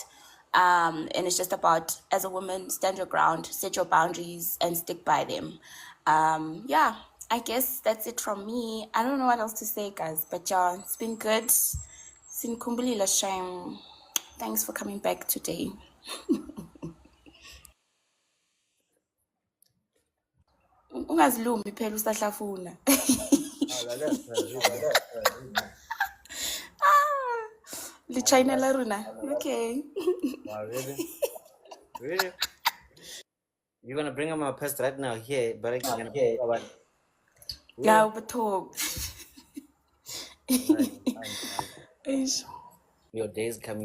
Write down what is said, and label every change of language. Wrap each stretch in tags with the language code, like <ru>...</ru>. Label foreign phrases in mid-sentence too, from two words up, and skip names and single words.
<en>And it's just about, as a woman, stand your ground, set your boundaries, and stick by them. Yeah, I guess that's it from me. I don't know what else to say, guys, but yeah, it's been good.</en> <xh>Sinkumbulila shame.</xh> <en>Thanks for coming back today.</en> <xh>Ungazilumbi phela usahlafuna. Le China la runa. Okay.</xh> <en>Wow, really? Really? You're gonna bring up my past right now here, but I can't get about Now, but talk. your days coming.</en>